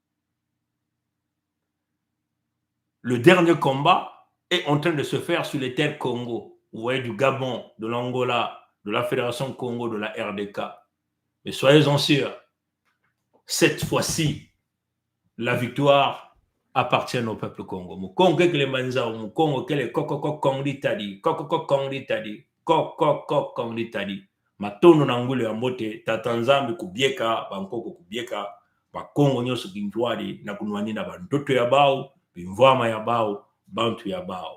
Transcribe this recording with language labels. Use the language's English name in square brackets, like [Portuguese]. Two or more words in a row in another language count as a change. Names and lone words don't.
[French] Le dernier combat est en train de se faire sur les terres Congo. Vous voyez, du Gabon, de l'Angola, de la Fédération Congo, de la RDK. Mais soyez-en sûrs, cette fois-ci, la victoire appartient au peuple Congo. [Kituba (Democratic Republic of Congo)] Mukongo kele manzao, mukongo kele kokoko kongri tadi, kokoko kongri tadi, kokoko kongri tadi. Matono na ngule ya mbote, tatanzambi kubieka, bankoko kubieka, bakongo nyoso kinjwadi, na kunwani na bandoto ya bao, bimvama ya bao, bantu ya bao.